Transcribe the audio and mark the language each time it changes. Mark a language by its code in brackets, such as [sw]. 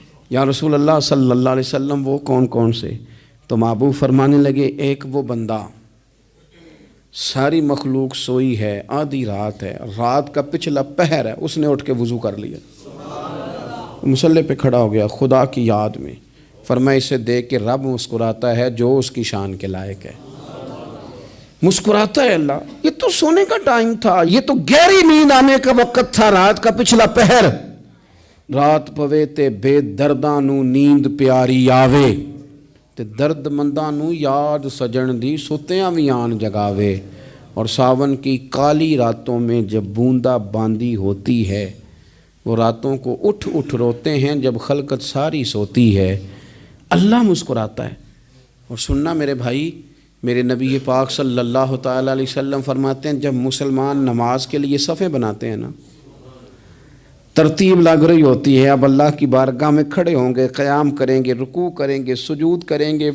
[ur] یا رسول اللہ صلی اللہ علیہ وسلم وہ کون سے؟ تو محبوب فرمانے لگے ایک وہ بندہ ساری مخلوق سوئی ہے، آدھی رات ہے، رات کا پچھلا پہر ہے، اس نے اٹھ کے وضو کر لیا، مصلی پہ کھڑا ہو گیا خدا کی یاد میں. فرمایا اسے دیکھ کے رب مسکراتا ہے جو اس کی شان کے لائق ہے. مسکراتا ہے اللہ. یہ تو سونے کا ٹائم تھا، یہ تو گہری نیند آنے کا وقت تھا، رات کا پچھلا پہر. [pa] رات پوے تے بے درداں نو نیند پیاری آوے، تے درد منداں نو یاد سجن دی ستیاں وی آن جگاوے. [ur] اور ساون کی کالی راتوں میں جب بوندا باندی ہوتی ہے، وہ راتوں کو اٹھ روتے ہیں جب خلقت ساری سوتی ہے. اللہ مسکراتا ہے. اور سننا میرے بھائی، میرے نبی پاک صلی اللہ تعالیٰ علیہ وسلم فرماتے ہیں جب مسلمان نماز کے لیے صفیں بناتے ہیں نا، ترتیب لگ رہی ہوتی ہے، اب اللہ کی بارگاہ میں کھڑے ہوں گے، قیام کریں گے، رکوع کریں گے، سجود کریں گے.